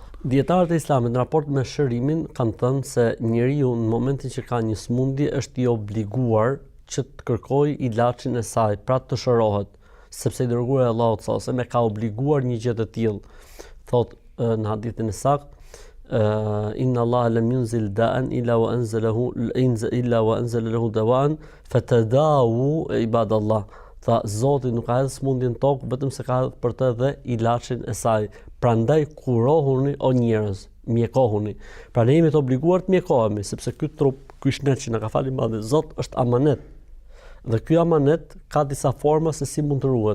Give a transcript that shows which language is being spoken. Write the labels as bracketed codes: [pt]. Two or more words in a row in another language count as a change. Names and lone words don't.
[sq] Dietarët e Islamit në raport me shërimin kanë thënë se njeriu në momentin që ka një smundje është i obliguar që të kërkojë ilaçin e saj, pra të shërohet, sepse i dërguari i Allahut [ar] صلى الله عليه وسلم [sq] ka obliguar një gjë të tillë. Thotë në hadithin e saktë, [ar] إن الله لم ينزل داء إلا وأنزل له دواء فتداووا عباد الله. [sq] Tha Zoti nuk ka hedhur smundjen tokë vetëm se ka hedhur për të dhe ilaçin e saj. Prandaj kurohuni o njerëz, mjekohuni. Pra ne jemi të obliguar të mjekohemi, sepse ky trup, ky shnet që na ka falë madhe Zot është amanet. Dhe ky amanet ka disa forma se si mund të ruhet.